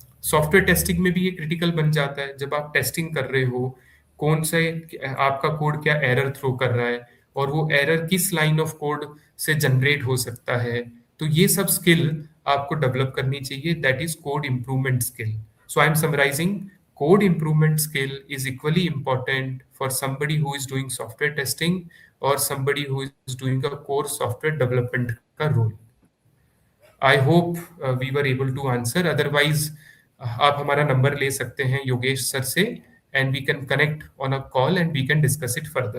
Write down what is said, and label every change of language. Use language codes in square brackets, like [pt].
[hi] Software testing में भी ये क्रिटिकल बन जाता है। जब आप टेस्टिंग कर रहे हो कौन से आपका कोड क्या एरर थ्रो कर रहा है और वो एरर किस लाइन ऑफ कोड से जनरेट हो सकता है, तो ये सब स्किल आपको डेवलप करनी चाहिए। [en] That is code improvement skill. So I am summarising, code improvement skill is equally important for somebody who is doing software testing or somebody who is doing a core software development [hi] का [en] role। I hope we were able to answer. Otherwise [hi] आप हमारा number ले सकते हैं [en] Yogesh sir से, and we can connect on a call and we can discuss it further.